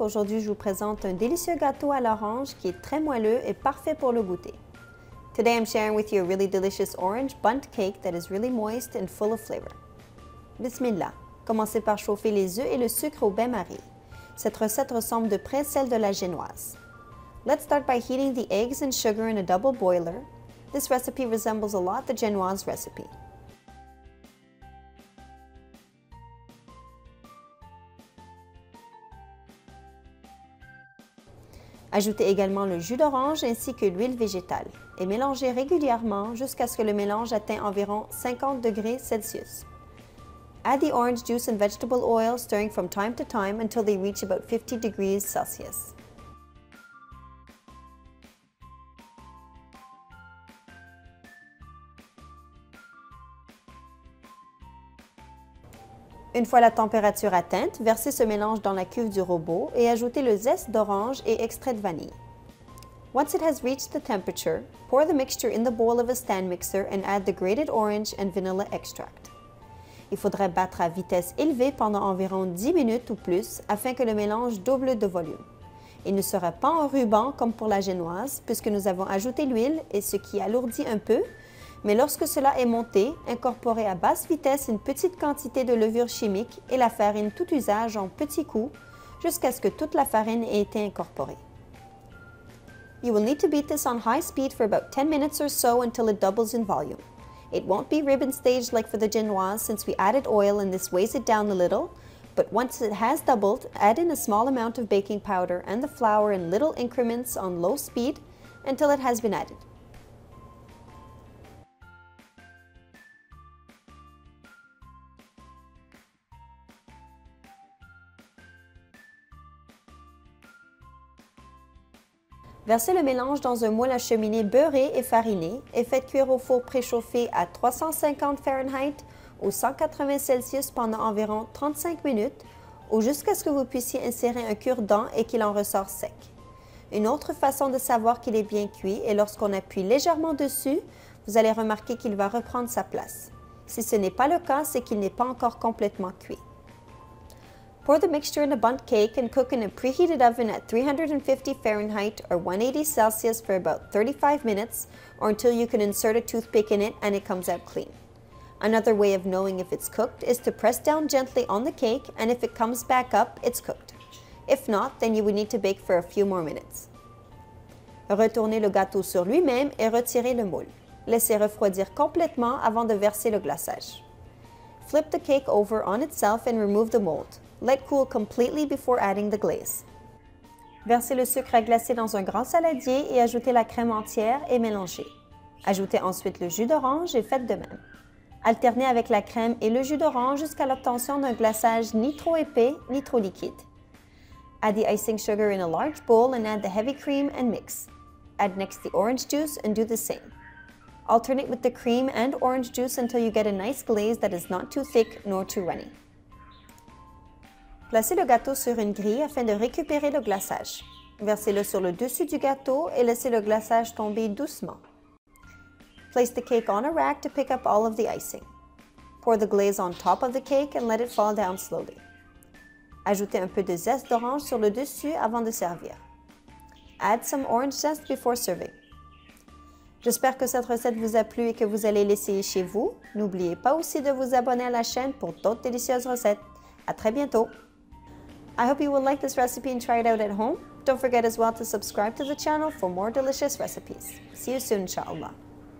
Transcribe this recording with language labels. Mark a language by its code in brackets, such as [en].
[fr] Aujourd'hui, je vous présente un délicieux gâteau à l'orange qui est très moelleux et parfait pour le goûter. [en] Today, I'm sharing with you a really delicious orange bundt cake that is really moist and full of flavor. [ar] Bismillah. [fr] Commencez par chauffer les œufs et le sucre au bain-marie. Cette recette ressemble de près celle de la génoise. [en] Let's start by heating the eggs and sugar in a double boiler. This recipe resembles a lot the génoise recipe. [fr] Ajoutez également le jus d'orange ainsi que l'huile végétale et mélangez régulièrement jusqu'à ce que le mélange atteigne environ 50 degrés Celsius. [en] Add the orange juice and vegetable oil, stirring from time to time until they reach about 50 degrees Celsius. [fr] Une fois la température atteinte, versez ce mélange dans la cuve du robot et ajoutez le zeste d'orange et extrait de vanille. [en] Once it has reached the temperature, pour the mixture in the bowl of a stand mixer and add the grated orange and vanilla extract. [fr] Il faudrait battre à vitesse élevée pendant environ 10 minutes ou plus afin que le mélange double de volume. Il ne sera pas en ruban comme pour la génoise puisque nous avons ajouté l'huile et ce qui alourdit un peu. Mais lorsque cela est monté, incorporez à basse vitesse une petite quantité de levure chimique et la farine tout usage en petits coups jusqu'à ce que toute la farine ait été incorporée. [en] You will need to beat this on high speed for about 10 minutes or so until it doubles in volume. It won't be ribbon staged like for the génoise since we added oil and this weighs it down a little, but once it has doubled, add in a small amount of baking powder and the flour in little increments on low speed until it has been added. [fr] Versez le mélange dans un moule à cheminée beurré et fariné et faites cuire au four préchauffé à 350 Fahrenheit ou 180 Celsius pendant environ 35 minutes ou jusqu'à ce que vous puissiez insérer un cure-dent et qu'il en ressort sec. Une autre façon de savoir qu'il est bien cuit est lorsqu'on appuie légèrement dessus, vous allez remarquer qu'il va reprendre sa place. Si ce n'est pas le cas, c'est qu'il n'est pas encore complètement cuit. [en] Pour the mixture in a bundt cake and cook in a preheated oven at 350 Fahrenheit or 180 Celsius for about 35 minutes or until you can insert a toothpick in it and it comes out clean. Another way of knowing if it's cooked is to press down gently on the cake, and if it comes back up, it's cooked. If not, then you would need to bake for a few more minutes. [fr] Retournez le gâteau sur lui-même et retirez le moule. Laissez refroidir complètement avant de verser le glaçage. [en] Flip the cake over on itself and remove the mold. Let cool completely before adding the glaze. [fr] Versez le sucre à glacer dans un grand saladier et ajoutez la crème entière et mélangez. Ajoutez ensuite le jus d'orange et faites de même. Alternez avec la crème et le jus d'orange jusqu'à l'obtention d'un glaçage ni trop épais ni trop liquide. [en] Add the icing sugar in a large bowl and add the heavy cream and mix. Add next the orange juice and do the same. Alternate with the cream and orange juice until you get a nice glaze that is not too thick nor too runny. [fr] Placez le gâteau sur une grille afin de récupérer le glaçage. Versez-le sur le dessus du gâteau et laissez le glaçage tomber doucement. [en] Place the cake on a rack to pick up all of the icing. Pour the glaze on top of the cake and let it fall down slowly. [fr] Ajoutez un peu de zeste d'orange sur le dessus avant de servir. [en] Add some orange zest before serving. [fr] J'espère que cette recette vous a plu et que vous allez l'essayer chez vous. N'oubliez pas aussi de vous abonner à la chaîne pour d'autres délicieuses recettes. À très bientôt! [en] I hope you will like this recipe and try it out at home. Don't forget as well to subscribe to the channel for more delicious recipes. See you soon, inshallah.